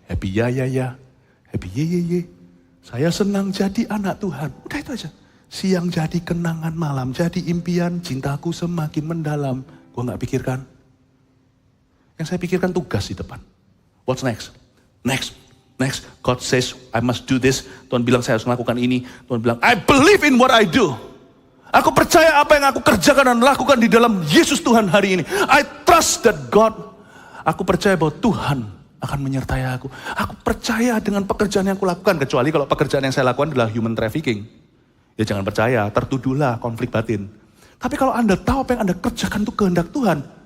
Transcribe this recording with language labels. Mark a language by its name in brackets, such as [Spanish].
[English] Happy ya ya ya, happy ye ye [Indonesian] ye. Saya senang jadi anak Tuhan. Udah itu aja. Siang jadi kenangan, malam jadi impian, cintaku semakin mendalam. Gua nggak pikirkan. Yang saya pikirkan tugas di depan. [English] What's next? Next. God says, I must do this. [Indonesian] Tuhan bilang saya harus melakukan ini. Tuhan bilang, [English] I believe in what I do. [Indonesian] Aku percaya apa yang aku kerjakan dan lakukan di dalam Yesus Tuhan hari ini. [English] I trust that God. [Indonesian] Aku percaya bahwa Tuhan akan menyertai aku. Aku percaya dengan pekerjaan yang aku lakukan. Kecuali kalau pekerjaan yang saya lakukan adalah human trafficking. Ya jangan percaya, tertuduhlah konflik batin. Tapi kalau Anda tahu apa yang Anda kerjakan itu kehendak Tuhan.